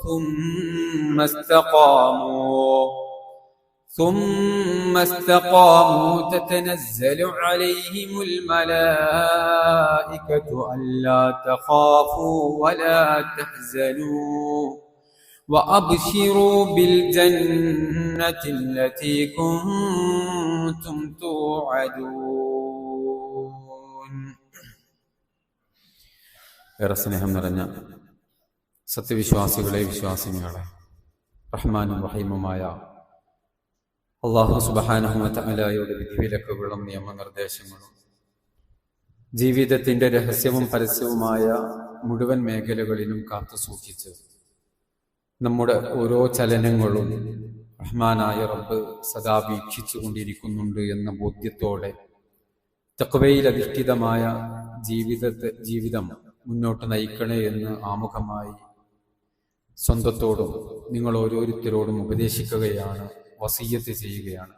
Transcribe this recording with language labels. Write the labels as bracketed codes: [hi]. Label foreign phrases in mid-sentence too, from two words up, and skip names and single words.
[ar] ثم استقاموا تتنزل عليهم الملائكة ألا تخافوا ولا تحزنوا وأبشروا بالجنة التي كنتم توعدون. [ml] ഏറെ സ്നേഹം നിറഞ്ഞ സത്യവിശ്വാസികളെ വിശ്വാസിനികളെ, റഹ്മാനും റഹീമുമായ [ar] الله سبحانه و [ml] തആലയുടെ വിധിവിലക്കുകളും നിയമനിർദ്ദേശങ്ങളും ജീവിതത്തിന്റെ രഹസ്യവും പരസ്യവുമായ മുഴുവൻ മേഖലകളിലും കാത്തു സൂക്ഷിച്ച് നമ്മുടെ ഓരോ ചലനങ്ങളും റഹ്മാനായ റബ്ബ് സദാ വീക്ഷിച്ചു കൊണ്ടിരിക്കുന്നുണ്ട് എന്ന ബോധ്യത്തോടെ തഖ്വയിൽ അധിഷ്ഠിതമായ ജീവിതം മുന്നോട്ട് നയിക്കണേ എന്ന് ആമുഖമായി സ്വന്തത്തോടും നിങ്ങൾ ഓരോരുത്തരോടും ഉപദേശിക്കുകയാണ്, വസിയ്യത്ത് ചെയ്യുകയാണ്.